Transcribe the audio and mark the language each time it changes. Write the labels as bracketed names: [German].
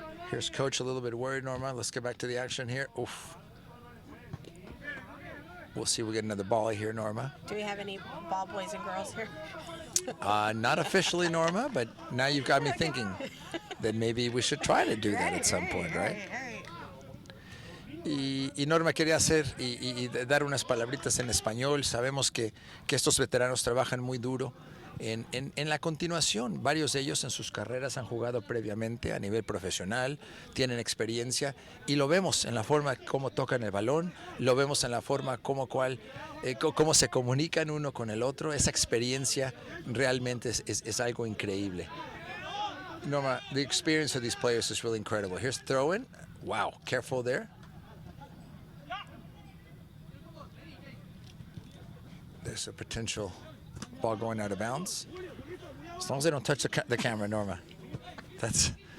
[English] Here's coach a little bit worried, Norma. Let's get back to the action here. Oof. We'll see. We'll get another ball here, Norma. Do we have any ball boys and girls here? Not officially, Norma, but now you've got me thinking that maybe we should try to do that at some point, right? [Spanish] Y Norma quería hacer y dar unas palabritas en español. Sabemos que estos veteranos trabajan muy duro. En la continuación, varios de ellos en sus carreras han jugado previamente a nivel profesional, tienen experiencia y lo vemos en la forma como tocan el balón, lo vemos en la forma cómo se comunican uno con el otro. Esa experiencia realmente es algo increíble. [English] Norma, the experience of these players is really incredible. Here's throw-in. Wow, careful there. There's a potential ball going out of bounds. As long as they don't touch the camera, Norma. That's.